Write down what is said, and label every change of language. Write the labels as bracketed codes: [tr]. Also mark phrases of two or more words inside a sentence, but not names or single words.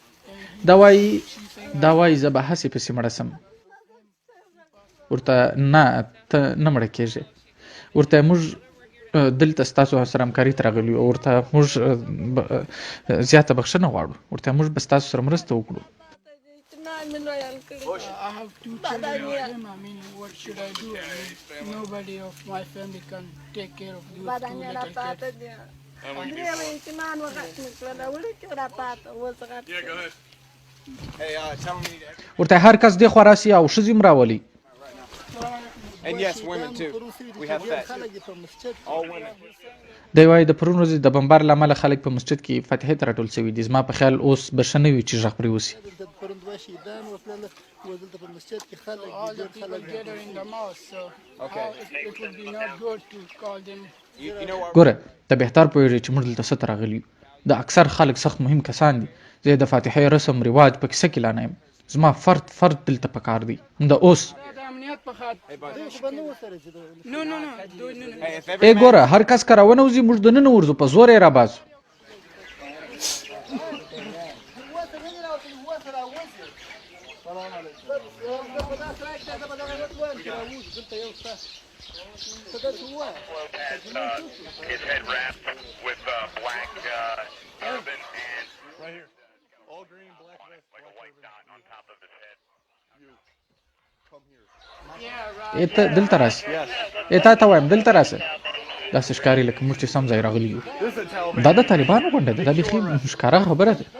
[ps] دا وایي زه به هسې پسې مړه سم. ورته نه ته نه مړه کېږې. ورته موږ دلته ستاسو سره همکاري ته راغلي یو. ورته موږ زیاته بخښنه غواړو. ورته موږ به ستاسو سره مرسته وکړو. [en] I have 2 children of them. I mean, what should I do? I mean, nobody of my family can take care of those 2 little kids. [ps] ورته هر کس دې خوا راسي او ښځې هم راولي. [en] And yes, women too. We have that. All women. [ps] دی وایي د پرون ورځې د بمبار له امله خلک په مسجد کې فاتحې ته راټول شوي دي. زما په خیال اوس به ښه نه وي چې غږ پرې وسي. [en] All the people gather in the mosque, so it would be not good to call them. You know what? [ps] ګوره ته بهتر پوهېږې چې موږ دلته څه ته راغلي یو. د اکثر خلک سخت مهم کسان دي. زه د فاتحې رسم رواج په کیسه کې لا نه یم. زما فرد دلته پکار دی همدا اوس. ای ګوره هر کس که راونوځي موږ دننه ورځو په زور یې راباسو. [en] His head wrapped with black turban and Right here. All green, black vest, like a white dot on top of his head. You come here. [ps] ته دلته راسه. تا ته وایم دلته راسه. داسې ښکاري لکه موږ چې سم ځای راغلي یو. دا د طالبانو غونډه ده. دا بیخي ښکاره خبره ده.